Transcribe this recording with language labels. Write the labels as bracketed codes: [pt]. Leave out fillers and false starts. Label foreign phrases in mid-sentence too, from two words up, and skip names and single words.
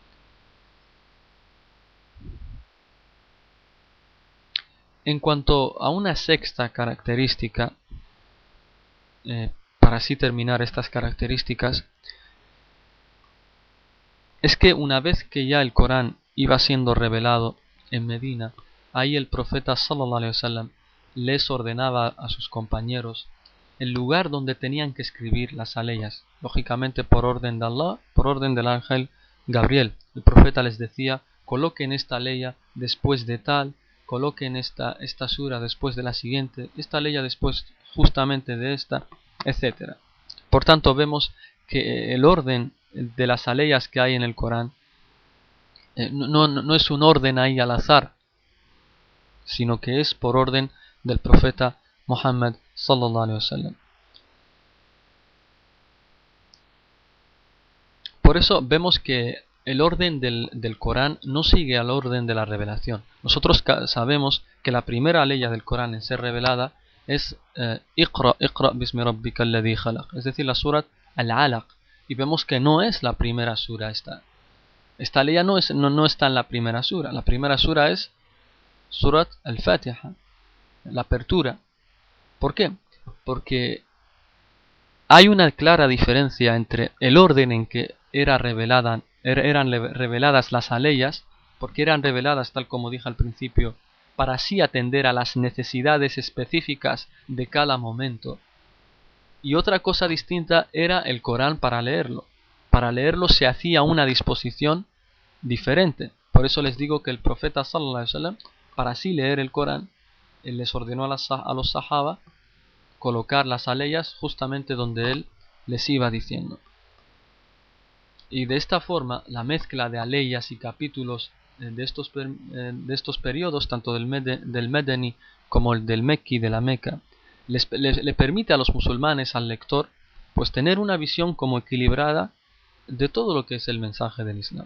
[es] En cuanto a una sexta característica, para así terminar estas características, es que una vez que ya el Corán iba siendo revelado en Medina, ahí el profeta [ar] صلى الله عليه وسلم [es] les ordenaba a sus compañeros el lugar donde tenían que escribir las aleyas, lógicamente por orden de Allah, por orden del ángel Gabriel. El profeta les decía: coloquen esta aleya después de tal, coloquen esta sura después de la siguiente, esta aleya después justamente de esta, etc. Por tanto, vemos que el orden de las aleyas que hay en el Corán no es un orden ahí al azar, sino que es por orden del profeta Muhammad [ar] صلى الله عليه وسلم. [es] Por eso vemos que el orden del Corán no sigue al orden de la revelación. Nosotros sabemos que la primera aleya del Corán en ser revelada es [ar] اقرأ باسم ربك الذي خلق, [es] es decir, la surat Al-Alaq, y vemos que no es la primera sura esta. Esta aleya no está en la primera sura. La primera sura es Surat Al-Fatiha, la apertura. ¿Por qué? Porque hay una clara diferencia entre el orden en que eran reveladas las aleyas, porque eran reveladas, tal como dije al principio, para así atender a las necesidades específicas de cada momento. Y otra cosa distinta era el Corán para leerlo. Para leerlo se hacía una disposición diferente. Por eso les digo que el profeta [ar] صلى الله عليه وسلم, [es] para así leer el Corán, él les ordenó a los sahaba colocar las aleyas justamente donde él les iba diciendo. Y de esta forma, la mezcla de aleyas y capítulos de estos periodos, tanto del Medeni como el del Mekki, de la Meca, le permite a los musulmanes, al lector, pues tener una visión como equilibrada de todo lo que es el mensaje del Islam.